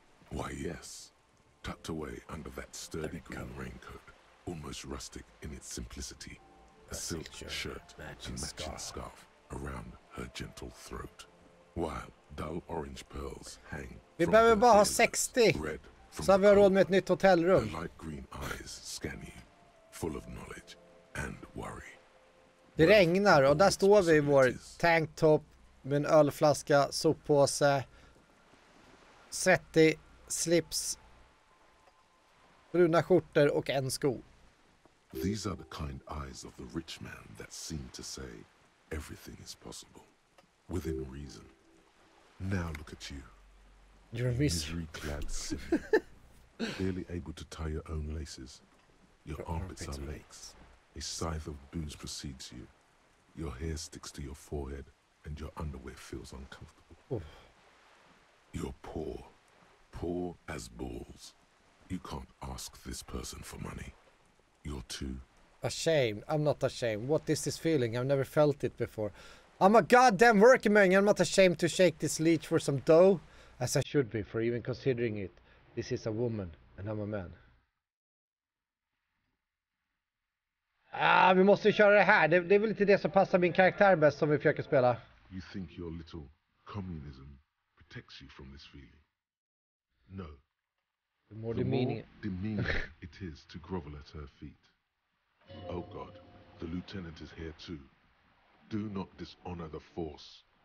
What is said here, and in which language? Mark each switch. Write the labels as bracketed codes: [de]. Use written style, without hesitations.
[en] Why, yes. Tucked away under that sturdy green raincoat, almost rustic in its simplicity, a silk shirt and matching scarf around her gentle throat, while dull orange pearls hang. [sv] Vi behöver bara ha 60, så har vi råd med ett nytt hotellrum. [en] Her light green eyes scan you, full of knowledge and worry. [sv] Det regnar och där står vi i vår tanktop med en ölflaska, soppåse, svettig slips, bruna skjortor och en sko. [en] These are the kind eyes of the rich man that seem to say everything is possible, within reason. Now look at you. You're a misery-clad simian, barely able to tie your own laces. Your armpits are lakes. A scythe of booze precedes you. Your hair sticks to your forehead, and your underwear feels uncomfortable. Oh. You're poor, poor as balls. You can't ask this person for money. You're too... Ashamed. I'm not ashamed. What is this feeling? I've never felt it before. I'm a goddamn working man. I'm not ashamed to shake this leech for some dough. As I should be for even considering it. This is a woman and I'm a man. [sv] Vi måste ju köra det här. Det är väl inte det som passar min karaktär bäst som vi försöker spela. [en] You think your little communism protects you from this feeling? No. The more The demeaning. more demeaning it is to grovel at her feet. Oh God, the lieutenant is here too. Do not dishonor the force.